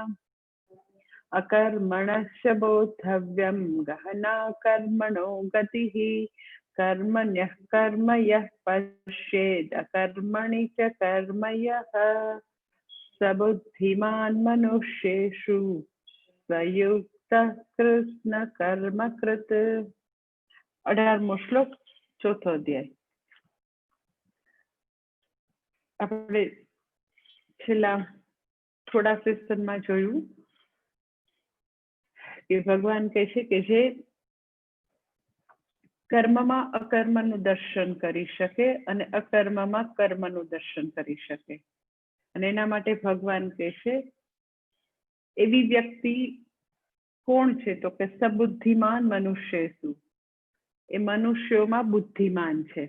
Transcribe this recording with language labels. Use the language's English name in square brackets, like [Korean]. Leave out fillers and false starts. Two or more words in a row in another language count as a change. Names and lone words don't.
[Sanskrit] अकर्मणस्य बोद्धव्यं गहना कर्मणो गतिः कर्मण्यः कर्म यः पश्येद् अकर्मणि च कर्म यः स बुद्धिमान् मनुष्येषु सयुक्तः कृष्ण कर्मकृत्। [Gujarati] 18મો શ્લોક ચોથો અધ્યાય। આપણે છેલ્લા થોડા સેશનમાં જોયું કે ભગવાન કહે છે કે જે કર્મમાં અકર્મનું દર્શન કરી શકે અને અકર્મમાં કર્મનું દર્શન કરી શકે અને એના માટે ભગવાન કહે છે એવી વ્યક્તિ કોણ છે તો કે [Sanskrit] सबुद्धिमान मनुष्येषु [Gujarati] એ મનુષ્યોમાં બુદ્ધિમાન છે।